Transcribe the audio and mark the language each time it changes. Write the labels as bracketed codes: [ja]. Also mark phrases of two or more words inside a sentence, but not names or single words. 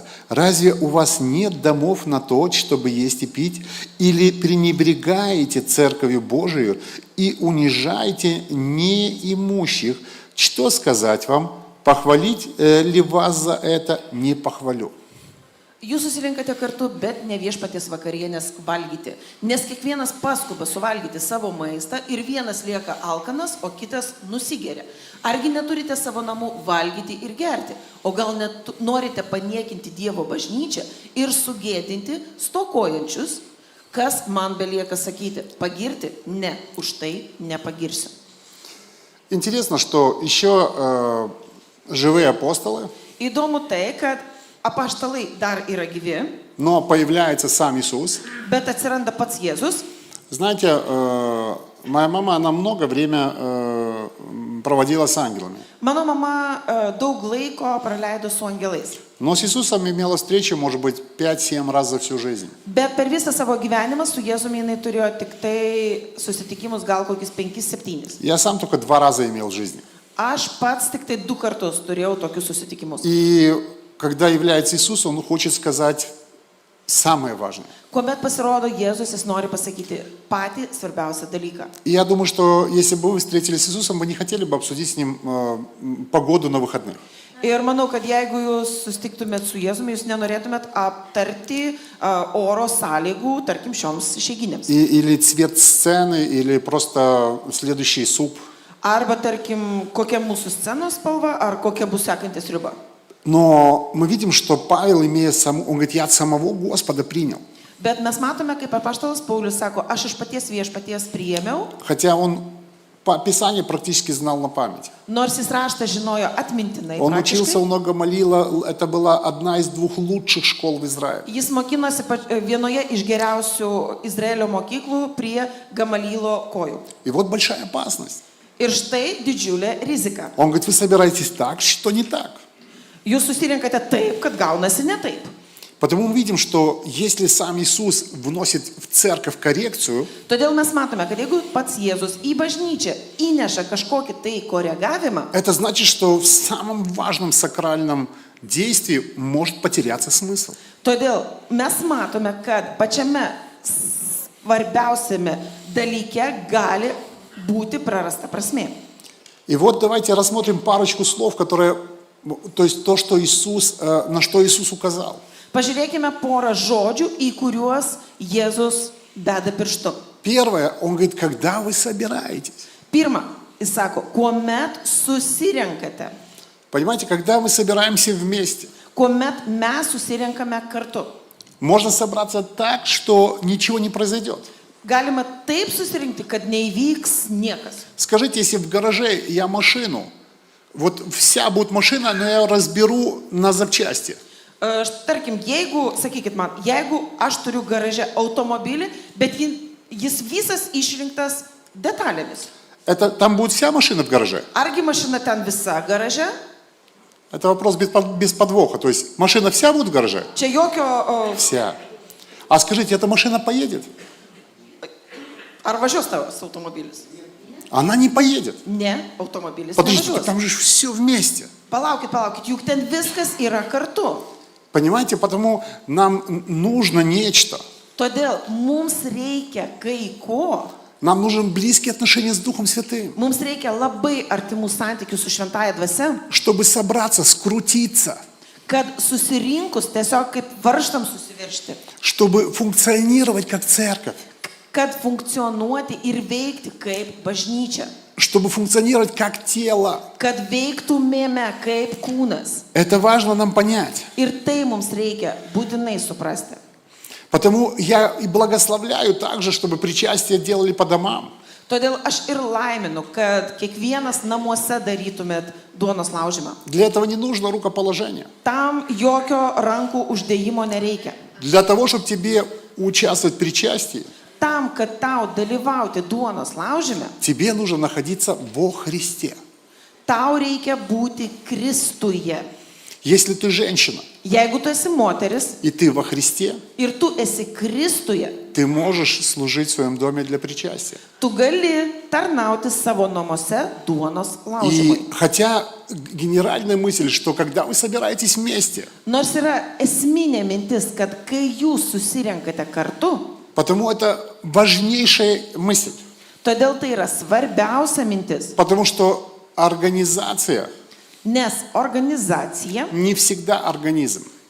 [ru] Разве у вас нет домов на то, чтобы есть и пить? Или пренебрегаете Церковью Божию и унижаете неимущих? Что сказать вам? Похвалить ли вас за это? Не похвалю. [lt] Jūs susirinkate kartu, bet ne viešpaties vakarienės valgyti, nes kiekvienas paskuba suvalgyti savo maistą ir vienas lieka alkanas, o kitas nusigeria. Argi neturite savo namų valgyti ir gerti, o gal net norite paniekinti Dievo bažnyčią ir sugėdinti stokojančius, kas man belieka sakyti, pagirti? Ne, už tai nepagirsiu. [ru] Интересно, что еще живые апостолы, [lt] Įdomu tai, kad apaštalai dar yra gyvi, [ru] но появляется сам Иисус. [lt] bet atsiranda pats Jėzus. [ru] Знаете, моя мама, она много время проводила с ангелами. [lt] Mano mama daug laiko praleido su angelais. [ru] Но с Иисусом имела встречу, может быть, 5-7 раз за всю жизнь. [lt] Bet per visą savo gyvenimą su Jėzumi jinai turėjo tik tai susitikimus gal kokius 5-7. [ru] Я сам только 2 раза имел в жизни. [lt] Aš pats tik tai 2 kartus turėjau tokius susitikimus. [ru] И когда является Иисус, Он хочет сказать самое важное. [lt] Kuomet pasirodo Jėzus, jis nori pasakyti patį svarbiausią dalyką. [ru] И я думаю, что если бы вы встретились с Иисусом, вы не хотели бы обсудить с Ним погоду на выходных. [lt] Ir manau, kad jeigu jūs susitiktumėt su Jėzumi, jūs nenorėtumėt aptarti oro sąlygų, tarkim, šioms išeiginėms. [ru] Или цвет сцены, или просто следующий суп. [lt] Arba, tarkim, kokia mūsų scenos spalva, ar kokia bus sekantis sriuba. [ru] Но мы видим, что Павел, он говорит, я от самого Господа принял. [lt] Bet mes matome, kaip apaštalas Paulius sako, aš iš paties viešpaties priėmiau, [ru] Хотя он по Писанию практически знал на память. [lt] nors jis raštą žinojo atmintinai. [ru] Он учился у [lt] Praktiškai. [ru] много Гамалиила, это была одна из двух лучших школ в Израиле. [lt] Jis mokinosi vienoje iš geriausių Izraelio mokyklų prie Gamalylo kojų. [ru] И вот большая опасность. [lt] Ir štai didžiulė rizika. [ru] Он говорит, вы собираетесь так, что не так. [lt] Jūs susirinkate taip, kad gaunasi ne taip. [ru] Потому мы видим, что если сам Иисус вносит в церковь коррекцию, [lt] Todėl mes matome, kad jeigu pats Jėzus į bažnyčią įneša kažkokį tai koregavimą, [ru] это значит, что в самом важном сакральном действии может потеряться смысл. [lt] todėl mes matome, kad pačiame svarbiausiame dalyke gali būti prarasta prasmė. [ru] И вот давайте рассмотрим парочку слов, которые, то есть то, что Иисус, на что Иисус указал. [lt] Pažiūrėkime porą žodžių, į kuriuos Jėzus deda pirštu. [ru] Первое, он говорит, когда вы собираетесь. [lt] Pirma, jis sako, kuomet susirenkate, [ru] Понимаете, когда мы собираемся вместе, [lt] kuomet mes susirenkame kartu. [ru] можно собраться так, что ничего не произойдет. [lt] Galima taip susirinkti, kad neįvyks niekas. [ru] Скажите, если в гараже я машину, вот вся будет машина, но я ее разберу на запчасти. [lt] Tarkim, jeigu, sakykit man, jeigu aš turiu garaže automobilį, bet jis visas išrinktas detalėmis. [ru] Там будет вся машина в гараже? [lt] Argi mašina ten visa garaže? [ru] Это вопрос без подвоха. То есть машина вся будет в гараже? [lt] Čia jokio... [ru] Вся. А скажите, эта машина поедет? [lt] Ar važiuos tavas automobilis? [ru] Она не поедет. [lt] Ne, automobilis [ru] Подождите, [lt] nevažiuos. [ru] там же все вместе. [lt] Palaukit, juk ten viskas yra kartu. [ru] Понимаете, потому нам нужно нечто. [lt] Todėl mums reikia kai ko. [ru] Нам нужны близкие отношения с Духом Святым. [lt] Mums reikia labai artimų santykių su šventąja dvasia, [ru] Чтобы собраться, скрутиться. [lt] kad susirinkus tiesiog kaip varžtam susiviršti, [ru] Чтобы функционировать как церковь. [lt] kad funkcionuoti ir veikti kaip bažnyčia, [ru] Чтобы функционировать как тело. [lt] kad veiktumėme kaip kūnas. [ru] Это важно нам понять. [lt] Ir tai mums reikia būtinai suprasti. [ru] Потому я и благословляю также, чтобы причастие делали по домам. [lt] Todėl aš ir laiminu, kad kiekvienas namuose darytumėt duonos laužimą. [ru] Для этого не нужно рукоположение. [lt] Tam jokio rankų uždėjimo nereikia. [ru] Для того, чтобы тебе участвовать в причастии, [lt] Tam, kad tau dalyvauti duonos laužime, [ru] тебе нужно находиться во Христе. [lt] tau reikia būti Kristuje. [ru] Если ты женщина, [lt] Jeigu tu esi moteris [ru] и ты во Христе, [lt] ir tu esi Kristuje, [ru] ты можешь служить в своем доме для причастия. [lt] tu gali tarnauti savo namuose duonos [ru] И [lt] laužimui. [ru] хотя генеральная мысль, что когда вы собираетесь вместе, [lt] Nors yra esminė mintis, kad kai jūs susirenkate kartu, [ru] потому это важнейшая мысль. [lt] todėl tai yra svarbiausia mintis, [ru] Потому что организация [lt] nes organizacija [ru] не всегда организм.